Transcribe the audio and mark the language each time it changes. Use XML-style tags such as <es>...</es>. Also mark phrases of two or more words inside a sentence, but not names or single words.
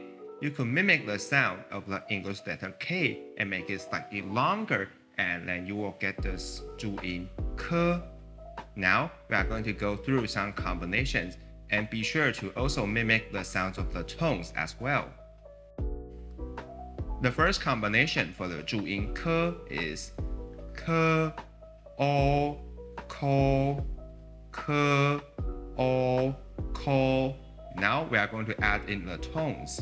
<en>You could mimic the sound of the English letter K and make it slightly longer, and then you will get this Zhu-yin ke. Now, we are going to go through some combinations and be sure to also mimic the sounds of the tones as well. The first combination for the Zhu-yin ke is ke, o, ko, ke, o, ko, Now we are going to add in the tones.</en>